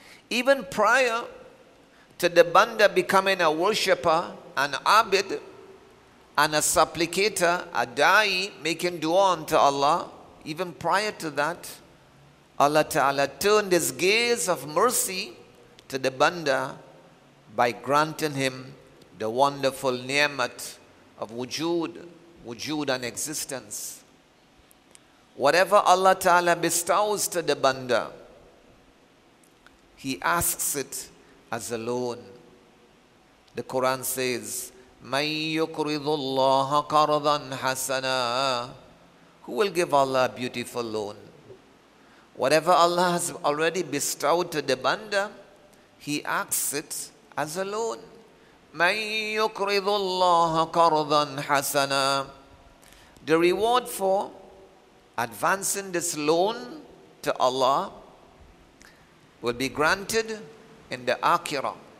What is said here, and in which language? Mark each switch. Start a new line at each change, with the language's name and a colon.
English: Even prior to the Banda becoming a worshipper, an abid, and a supplicator, a da'i, making dua unto Allah, even prior to that, Allah Ta'ala turned His gaze of mercy to the Banda by granting him the wonderful ni'mat of wujud and existence. Whatever Allah Ta'ala bestows to the banda, He asks it as a loan. The Quran says,
Arabic: مَن يُقْرِضُ اللَّهَ قَرْضًا حَسَنًا.
English: Who will give Allah a beautiful loan? Whatever Allah has already bestowed to the banda, He asks it as a loan.
Arabic: مَن يُقْرِضُ اللَّهَ قَرْضًا حَسَنًا.
English: The reward for advancing this loan to Allah will be granted in the Akhirah.